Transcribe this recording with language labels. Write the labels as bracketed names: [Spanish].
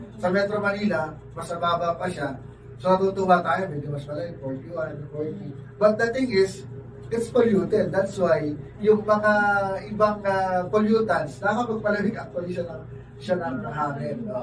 [Filipino] Sa Metro Manila, mas mababa pa siya. So natutuwa tayo, medyo mas malamig, 41, 40. [English] But the thing is, it's polluted. That's why [Filipino] yung mga ibang pollutants nakakapagpalamig actually siya ng hangin.